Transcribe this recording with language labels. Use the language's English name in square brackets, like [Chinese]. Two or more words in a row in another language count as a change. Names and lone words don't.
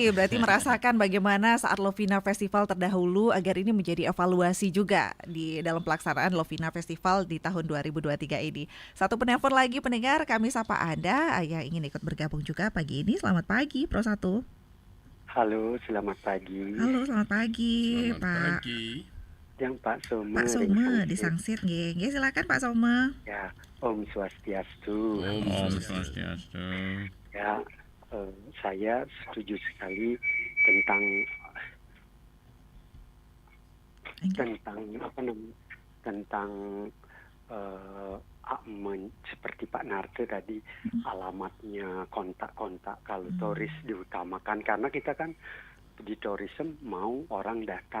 [Indonesian] Berarti merasakan bagaimana saat Lovina Festival terdahulu agar ini menjadi evaluasi juga di dalam pelaksanaan Lovina Festival di tahun 2023 ini. Satu penelpon lagi pendengar, kami sapa Anda yang ingin ikut bergabung juga pagi ini. Selamat pagi Pro 1. Halo, selamat pagi. Halo, selamat pagi Selamat Pak. Pagi. Yang Pak Soma. Pak Soma di Sangsit nggih. Nggih silakan Pak Soma. [Balinese] Ya, Om Swastiastu. Om Swastiastu. [Indonesian] Ya, saya setuju sekali tentang apa namanya? Tentang seperti Pak Narto tadi alamatnya kontak-kontak kalau turis diutamakan karena kita kan di tourism mau orang datang.